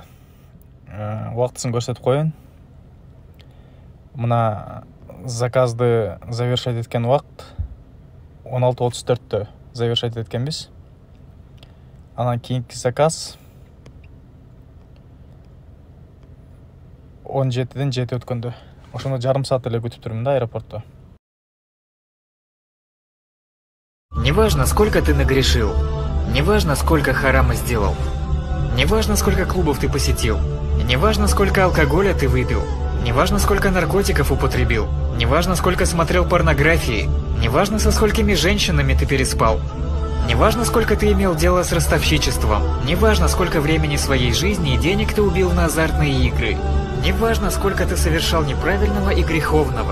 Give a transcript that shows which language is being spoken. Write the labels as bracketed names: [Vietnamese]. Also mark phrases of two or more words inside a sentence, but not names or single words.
[Kyrgyz] Убактысын көрсөтүп коеюн. Мына заказды завершать эткен убакыт 16:34-тө завершать эткенбиз. Анан кийинки заказ 17-ден 7 өткөндө. Ошондо жарым саат эле күтүп турмун да аэропортто. [Russian] Неважно, сколько ты нагрешил, неважно, сколько харама сделал, неважно, сколько клубов ты посетил, неважно, сколько алкоголя ты выпил, неважно, сколько наркотиков употребил, неважно, сколько смотрел порнографии, неважно, со сколькими женщинами ты переспал, неважно, сколько ты имел дело с ростовщичеством, неважно, сколько времени своей жизни и денег ты убил на азартные игры, неважно, сколько ты совершал неправильного и греховного.